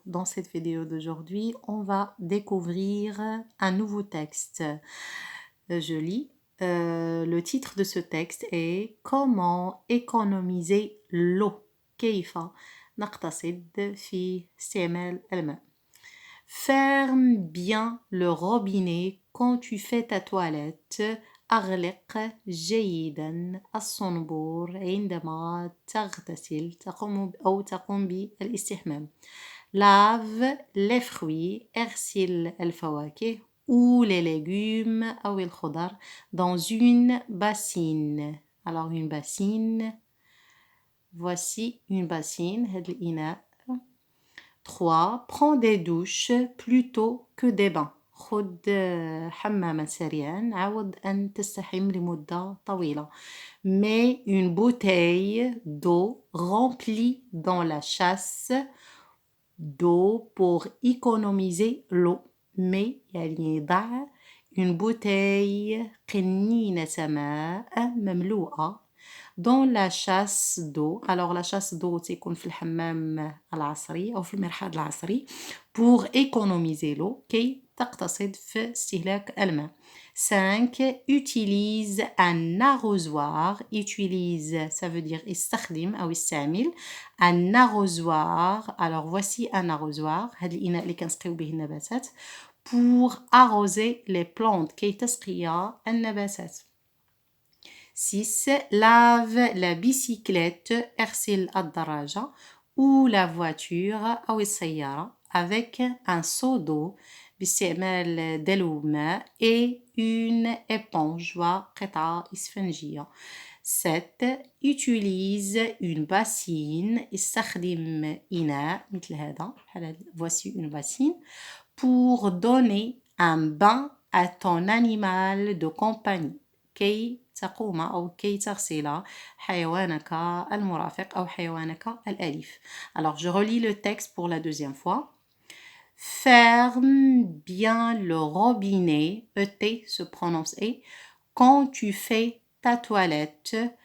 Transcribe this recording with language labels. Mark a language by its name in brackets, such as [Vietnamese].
[French] Dans cette vidéo d'aujourd'hui, on va découvrir un nouveau texte. Je lis. Le titre de ce texte est Comment économiser l'eau. [Arabic] كيف نقتصد في استعمال الماء. [French] Ferme bien le robinet quand tu fais ta toilette. [Arabic] أغلق جيدا الصنبور عندما تغتسل تقوم بالاستحمام. [French] Lave les fruits [Arabic] اغسل الفواكه [French] ou les légumes [Arabic] أو الخضر [French] dans une bassine. Alors une bassine, voici une bassine [Arabic] هذا الإناء. [French] 3. Prends des douches plutôt que des bains. [Arabic] خد حماما سريعا عوض أن تستحم لمدة طويلة. [French] Mets une bouteille d'eau remplie dans la chasse d'eau pour économiser l'eau. Mais [Arabic] يعني ضع [French] une bouteille [Arabic] قنينة ماء مملوءة [French] dans la chasse d'eau. Alors la chasse d'eau [Arabic] تكون في الحمام العصري أو في المرحاض العصري [French] pour économiser l'eau [Arabic] كي تقتصد في استهلاك الماء. [French] 5. Utilise un arrosoir. Utilise, ça veut dire [Arabic] استخدم أو استعمل. [French] Un arrosoir. Alors voici un arrosoir. [Arabic] هذا الإناء اللي كنسقيو به النباتات [French] pour arroser les plantes [Arabic] كي تسقي النباتات. [French] 6. Lave la bicyclette [Arabic] اغسل الدراجة [French] ou la voiture [Arabic] أو السيارة [French] avec un seau d'eau [Arabic] باستعمال دلو ماء [French] et une éponge [Arabic] وقطعة إسفنجية. [French] 7. Utilise une bassine [Arabic] استخدم إناء مثل هذا. [French] Voici une bassine pour donner un bain à ton animal de compagnie [Arabic] كي تقوم أو كي تغسل حيوانك المرافق أو حيوانك الأليف. [French] Alors je relis le texte pour la deuxième fois. Ferme bien le robinet, ET se prononce E, quand tu fais ta toilette.